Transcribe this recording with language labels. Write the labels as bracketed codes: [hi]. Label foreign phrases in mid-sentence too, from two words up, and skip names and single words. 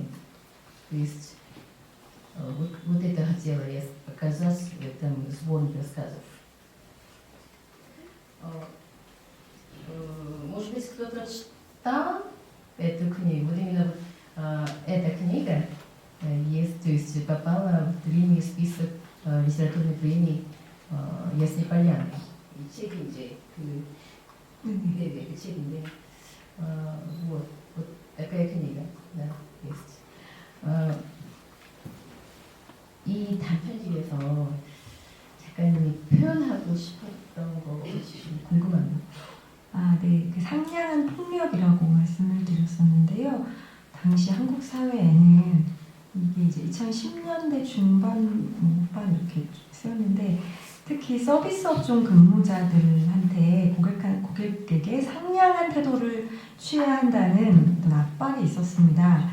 [ru] То есть вот это хотела я показать в этом сборнике рассказов. Может быть, кто-то читал эту книгу. Вот именно вот, эта книга есть, то есть попала в длинный список литературных премий Ясной Поляны. И [ko] 책인데 그 책인데 [ru] вот такая книга, да, есть. [ko] 이 단편집에서 작가님이 표현하고 싶었던 거 좀 궁금합니다. 네. 그 상냥한 폭력이라고 말씀을 드렸었는데요. 당시 한국 사회에는 이게 이제 2010년대 중반, 후반 이렇게 쓰였는데 특히 서비스 업종 근무자들한테 고객에게 상냥한 태도를 취해야 한다는 어떤 압박이 있었습니다.